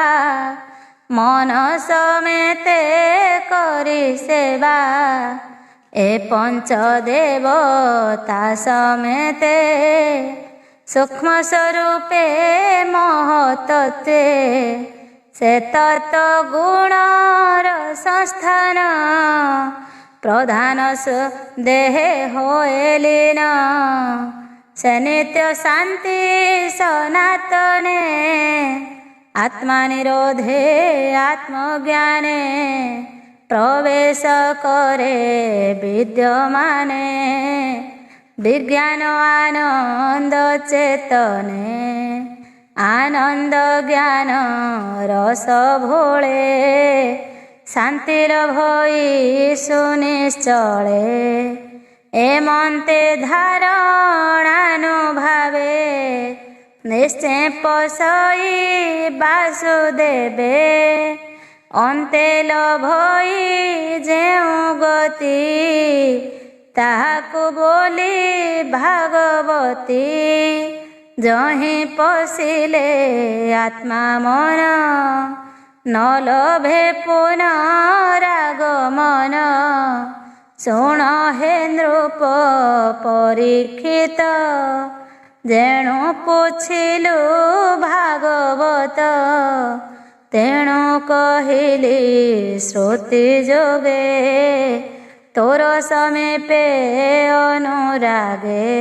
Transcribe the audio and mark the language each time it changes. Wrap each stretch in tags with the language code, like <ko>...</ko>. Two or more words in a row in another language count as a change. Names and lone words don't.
<or>ମନ ସମେତେ କରି ସେବା ଏ ପଞ୍ଚ ଦେବତା ସମେତେ ସୂକ୍ଷ୍ମ ସ୍ୱରୂପେ ମହତତ୍ତ୍ୱେ ସେ ତତ୍ତ୍ୱ ଗୁଣର ସଂସ୍ଥାନ ପ୍ରଧାନ ଦେହେ ହୋଏ ଲୀନ ସେ ନିତ୍ୟ ଶାନ୍ତି ସନାତନେ ଆତ୍ମା ନିରୋଧେ ଆତ୍ମଜ୍ଞାନେ ପ୍ରବେଶ କରେ ବିଦ୍ୟମାନେ ବିଜ୍ଞାନ ଆନନ୍ଦ ଚେତନେ ଆନନ୍ଦ ଜ୍ଞାନ ରସ ଭୋଳେ ଶାନ୍ତିର ଭଇ ସୁନିଶ୍ଚଳେ ଏମନ୍ତେ ଧାରଣାନୁଭାବେ ନିଶ୍ଚୟ ପସଇ ବାସୁଦେବେ ଅନ୍ତେ ଲଭଇ ଯେଉଁ ଗତି ତାହାକୁ ବୋଲି ଭାଗବତୀ ଯହିଁ ପଶିଲେ ଆତ୍ମା ମନ ନ ଲଭେ ପୁନରାଗମନ ଶୁଣ ହେ ନୃପ ପରୀକ୍ଷିତ ଯେଣୁ ପୁଛିଲୁ ଭାଗବତ ତେଣୁ କହିଲି ଶ୍ରୁତି ଯୋଗେ ତୋର ସମୀପେ ଅନୁରାଗେ</or>